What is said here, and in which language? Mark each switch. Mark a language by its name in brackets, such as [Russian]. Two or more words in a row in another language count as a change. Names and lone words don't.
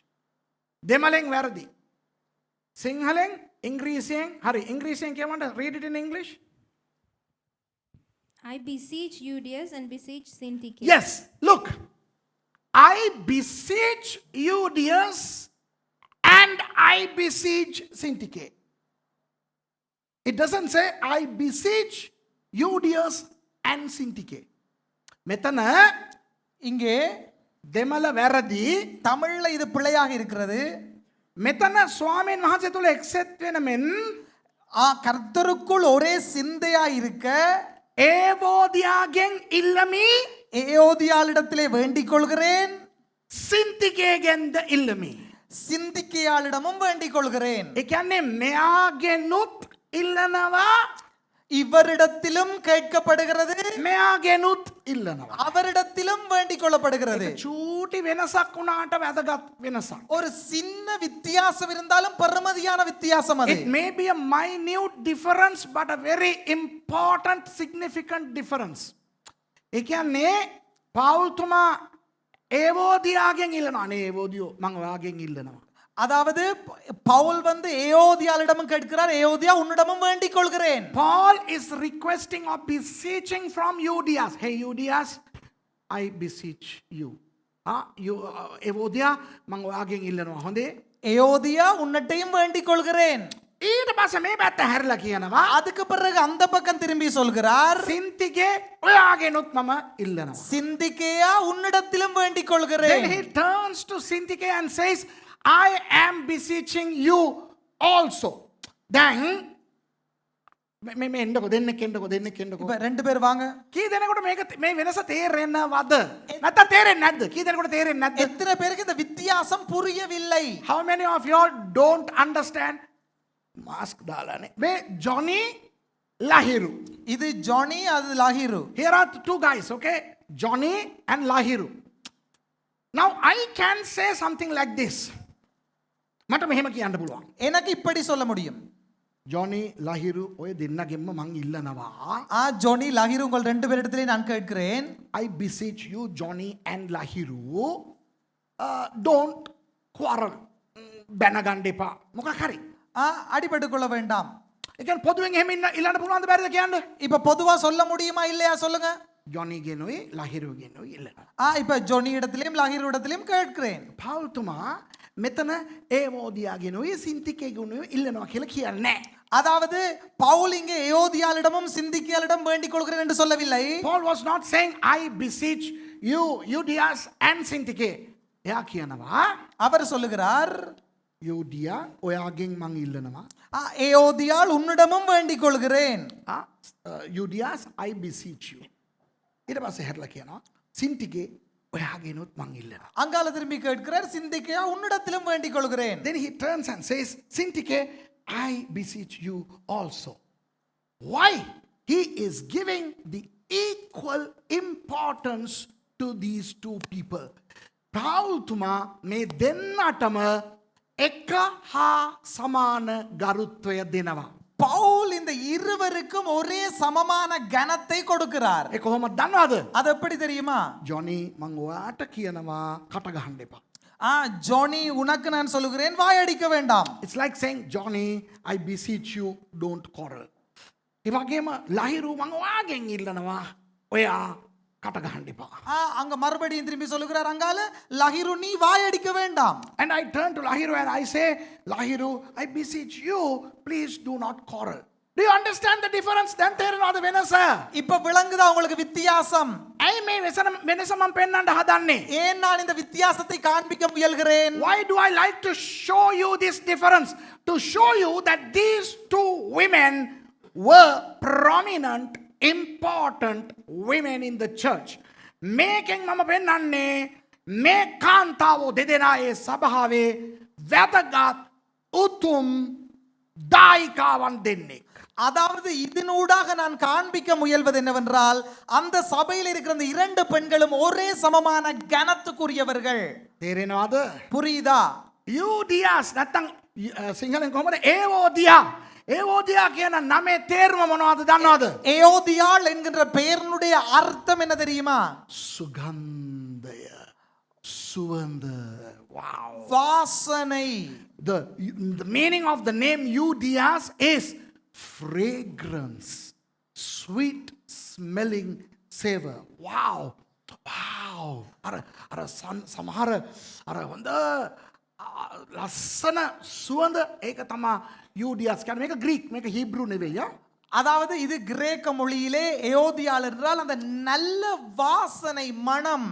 [Sinhala] දෙමළෙන් වැරදි. සිංහලෙන් ඉංග්‍රීසියෙන් හරි. ඉංග්‍රීසියෙන් කියවන්න [English] read it in English. I beseech Euodias and beseech Syntyche. Yes, look. I beseech Euodias and I beseech Syntyche. It doesn't say I beseech Euodias and Syntyche. [Sinhala] මෙතන [Tamil] இங்கே [Sinhala] දෙමළ වැරදි. [Tamil] தமிழ்ல இது பிழையாக இருக்கிறது. [Sinhala] මෙතන ස්වාමීන් වහන්සේ තුල එක්සෙත් වෙන මෙන් [Tamil] கர்த்தருக்குள் ஒரே சிந்தையா இருக்க [Sinhala] ඒවෝදියාගෙන් ඉල්ලමි [Tamil] ஏயோதியாளிடத்திலே வேண்டிக் கொள்கிறேன், [Sinhala] සින්තිකේගෙන්ද ඉල්ලමි. [Tamil] சிந்திக்கையாளிடமும் வேண்டிக் கொள்கிறேன். [Sinhala] ඒ කියන්නේ මෙයාගෙනුත් ඉල්ලනවා [Tamil] இவரிடத்திலும் கேட்கப்படுகிறது, [Sinhala] මෙයාගෙනුත් ඉල්ලනවා. [Tamil] அவரிடத்திலும் வேண்டிக் கொள்ளப்படுகிறது. [Sinhala] චූටි වෙනසක් වුණාට වැදගත් වෙනසක්. [Tamil] ஒரு சின்ன வித்தியாசம் இருந்தாலும் பெருமதியான வித்தியாசம் அது. [English] It may be a minute difference but a very important significant difference. [Sinhala] ඒ කියන්නේ පෞල්තුමා ඒවෝදියාගෙන් ඉල්ලනවා. අනේ ඒවෝදියෝ මම ඔයාගෙන් ඉල්ලනවා. [Tamil] அதாவது பவுல் வந்து ஏயோதியாளிடமும் கேட்கிறார், ஏயோதியா உன்னிடமும் வேண்டிக் கொள்கிறேன். [English] Paul is requesting or beseeching from Euodias. Hey Euodias, I beseech you. [Sinhala] ඒවෝදියා මම ඔයාගෙන් ඉල්ලනවා. හොඳේ? [Tamil] ஏயோதியா உன்னிட்டையும் வேண்டிக் கொள்கிறேன். [Sinhala] ඊට පස්සේ මේ පැත්ත හැරිලා කියනවා [Tamil] அதுக்கு பிறகு அந்த பக்கம் திரும்பி சொல்கிறார், [Sinhala] සින්තිගේ ඔයාගෙනුත් මම ඉල්ලනවා. [Tamil] சிந்திக்கையா உன்னிடத்திலும் வேண்டிக் கொள்கிறேன். [English] Then he turns to Syntyche and says, I am beseeching you also. [Sinhala] Then මේ එන්නකො දෙන්නෙක් එන්නකො [Tamil] இப்ப ரெண்டு பேர் வாங்க. [Sinhala] කී දෙනෙකුට මේක මේ වෙනස තේරෙනවද? නැත්නම් තේරෙන්නේ නැද්ද? කී දෙනෙකුට තේරෙන්නේ නැද්ද? [Tamil] எத்தனை பேருக்கு இந்த வித்தியாசம் புரியவில்லை? [English] How many of you all don't understand? [Sinhala] மாஸ்க் දාලානේ. මේ ජොනි ලහිරු. [Tamil] இது ஜானி, அது லாகிரு. [English] Here are two guys, okay? Johnny and Lahiru. Now I can say something like this. [Sinhala] මට මෙහෙම කියන්න පුළුවන්. [Tamil] எனக்கு இப்படி சொல்ல முடியும். [Sinhala] ජොනි ලහිරු ඔය දෙන්නගෙන්ම මං ඉල්ලනවා. [Tamil] ஜோனி லாகிரு உங்கள் ரெண்டு பேரிடத்திலே நான் கேட்கிறேன். [English] I beseech you Johnny and Lahiru, don't quarrel. [Sinhala] බැනගන්න එපා. මොකක් හරි. [Tamil] அடிபட்டுக் கொள்ள வேண்டாம். [Sinhala] ඒ කියන්නේ පොදුවෙන් එහෙම ඉල්ලන්න පුළුවන්ද බැරිද කියන්න? [Tamil] இப்ப பொதுவா சொல்ல முடியுமா இல்லையா சொல்லுங்க. [Sinhala] ජොනිගෙනුයි ලහිරුගෙනුයි ඉල්ලනවා. [Tamil] இப்ப ஜோனி இடத்திலும் லாகிரு இடத்திலும் கேட்கிறேன். [Sinhala] පවුල්තුමා මෙතන ඒවෝදියාගෙනුයි සින්තිකේගෙනුයි ඉල්ලනවා කියලා කියන්නේ නැහැ. [Tamil] அதாவது பவுல் இங்கே ஏயோதியாளிடமும் சிந்திக்கியாளிடம் வேண்டிக் கொள்கிறேன் என்று சொல்லவில்லை. [English] Paul was not saying I beseech you Euodias and Syntyche. [Sinhala] එයා කියනවා [Tamil] அவர் சொல்லுகிறார், [Sinhala] යෝදියා ඔයාගෙන් මං ඉල්ලනවා. [Tamil] ஏயோதியாள் உன்னிடமும் வேண்டிக் கொள்கிறேன். [English] Euodias I beseech you. [Sinhala] ඊට පස්සේ හැරලා කියනවා සින්තිකේ ඔයාගෙනුත් මං ඉල්ලනවා. [Tamil] அங்கால திரும்பி கேட்கிறார், சிந்திக்கையா உன்னிடத்திலும் வேண்டிக் கொள்கிறேன். [English] Then he turns and says Syntyche I beseech you also. Why? He is giving the equal importance to these two people. [Sinhala] පාවුල්තුමා මේ දෙන්නටම එක හා සමාන ගරුත්වය දෙනවා. [Tamil] பவுல் இந்த இருவருக்கும் ஒரே சமமான கனத்தை கொடுக்கிறார். [Sinhala] ඒ කොහොමද දන්නවද? [Tamil] அது எப்படி தெரியுமா? [Sinhala] ජොනි මං ඔයාට කියනවා කට ගහන්න එපා. [Tamil] ஜானி உனக்கு நான் சொல்லுகிறேன் வாயடிக்க வேண்டாம். [English] It's like saying, Johnny, I beseech you, don't quarrel. [Sinhala] ඒ වගේම ලහිරු මං ඔයාගෙන් ඉල්ලනවා ඔයා කට ගහන්න එපා. [Tamil] அங்க மறுபடியும் திரும்பி சொல்லுகிறார் அங்கால லஹிரு நீ வாயடிக்க வேண்டாம். [English] And I turn to Lahiru and I say, Lahiru, I beseech you, please do not quarrel. Do you understand the difference? [Sinhala] Then තේරෙනවද වෙනස? [Tamil] இப்ப விளங்குதா உங்களுக்கு வித்தியாசம்? [Sinhala] ඇයි මේ වෙනස මම පෙන්වන්න හදන්නේ? [Tamil] ஏன் நான் இந்த வித்தியாசத்தை காண்பிக்க முயல்கிறேன்? [English] Why do I like to show you this difference? To show you that these two women were prominent, important women in the church. [Sinhala] මේකෙන් මම පෙන්වන්නේ මේ කාන්තාවෝ දෙදෙනායේ සභාවේ වැදගත් උතුම් දායිකාවන් දෙන්නේ. [Tamil] அதாவது இதனூடாக நான் காண்பிக்க முயல்வது என்னவென்றால் அந்த சபையில் இருக்கிற இந்த இரண்டு பெண்களும் ஒரே சமமான கனத்துக்குரியவர்கள். [Sinhala] තේරෙනවද? [Tamil] புரியுதா? [Sinhala] යූඩියාස් නැත්තම් සිංහලෙන් කොහමද? ඒවෝදියා කියන නමේ තේරුම මොනවද දන්නවද? [Tamil] ஏயோதியாள் என்கின்ற பெயரினுடைய அர்த்தம் என்ன தெரியுமா? [Sinhala] සුගන්ධය, සුවඳ. [English] Wow. [Tamil] வாசனை. [English] The meaning of the name Euodias is fragrance, sweet smelling savor. [Sinhala] Wow. අර සමහර අර හොඳ ලස්සන සුවඳ ඒක තමයි Euodias කියන්නේ. මේක ග්‍රීක්, මේක හීබ්‍රු නෙවෙයි. [Tamil] அதாவது இது கிரேக்க மொழியிலே ஏயோதியாள் என்றால் அந்த நல்ல வாசனை மனம்.